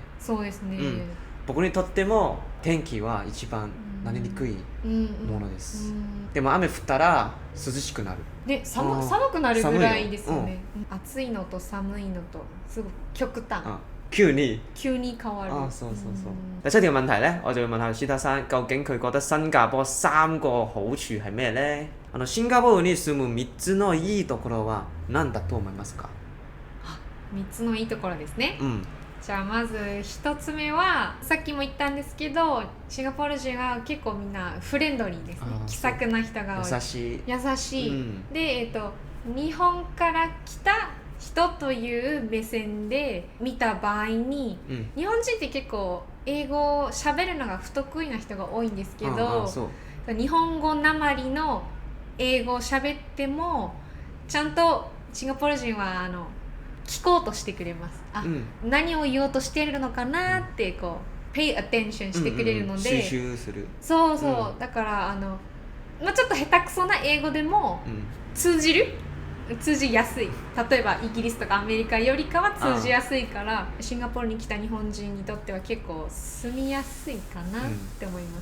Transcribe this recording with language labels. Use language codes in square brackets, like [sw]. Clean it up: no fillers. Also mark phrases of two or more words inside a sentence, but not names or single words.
[ja] そうですね、僕にとっても天気は一番なりにくいものです。でも雨降ったら涼しくなる。で、寒くなるぐらいですよね。暑いのと寒いのとすごく極端。急に変わる。 [yue] 第七條問題呢，我就會問下舒德山，究竟佢覺得新加坡3個好處係咩呢？ [ja] シンガポールに住む3つのいいところは何だと思いますか？3つのいいところですね。じゃあまず1つ目はさっきも言ったんですけど、シンガポール人は結構みんなフレンドリーですね。気さくな人が多い。優しい。で、日本から来た人という目線で見た場合に、日本人って結構英語を喋るのが不得意な人が多いんですけど、日本語なまりの英語を喋ってもちゃんとシンガポール人は聞こうとしてくれます。何を言おうとしているのかなってこう [en] pay attention [ja] してくれるので、収集する。だからちょっと下手くそな英語でも通じやすい。例えばイギリスとかアメリカよりかは通じやすいから、シンガポールに来た日本人にとっては結構住みやすいかなって思います。